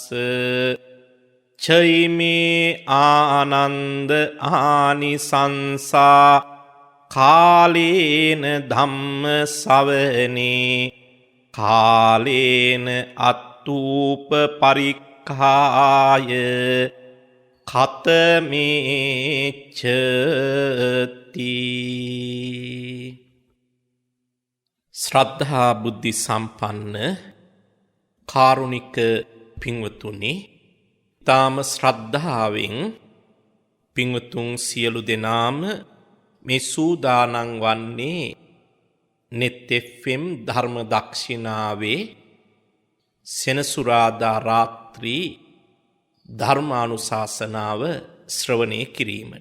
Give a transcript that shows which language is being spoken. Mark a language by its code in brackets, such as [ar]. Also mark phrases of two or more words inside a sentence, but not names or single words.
[pi] චෛමේ ආනන්ද ආනිසංසා කාලේන ධම්ම සවනේ කාලේන අත්තූප පරික්ඛාය ඛතමේච්ඡති. [si] ශ්‍රද්ධා බුද්ධි සම්පන්න කාරුණික පින්වතුනි, තාම ශ්‍රද්ධාවෙන් පින්වතුන් සියලු දෙනාම මේ සූදානම් වන්නේ net fm ධර්ම දක්ෂිනාවේ සෙනසුරාදා රාත්‍රී ධර්මානුශාසනාව ශ්‍රවණය කිරීමට.